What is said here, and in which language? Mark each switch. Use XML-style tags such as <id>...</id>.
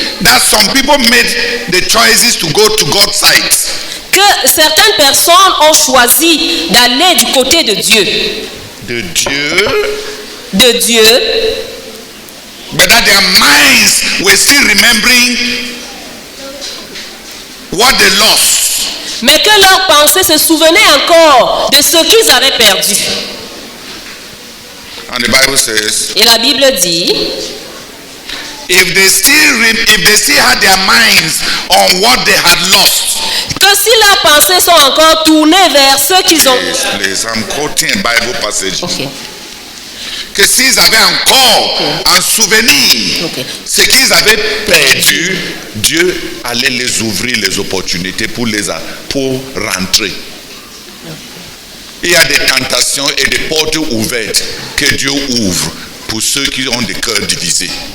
<en>that some people made the choices to go to God's side.</en> <fr>que certaines personnes ont choisi d'aller du côté de Dieu. De Dieu, De Dieu,</fr> <en>but that their minds were still remembering what they lost.</en> <fr>mais que leurs pensées se souvenaient encore de ce qu'ils avaient perdu.</fr> <en>And the Bible says,</en> <fr>Et la Bible dit,</fr> <en>if they still had their minds on what they had lost.</en> <fr>que si leurs pensées sont encore tournées vers ce qu'ils ont...</fr> <en>Please, I'm quoting a Bible passage.</en> <fr>Ok. Que s'ils avaient encore en souvenir Ok. ce qu'ils avaient perdu, Dieu allait les ouvrir les opportunités pour rentrer. Il y a des tentations et des portes ouvertes que Dieu ouvre pour ceux qui ont des cœurs divisés.</fr>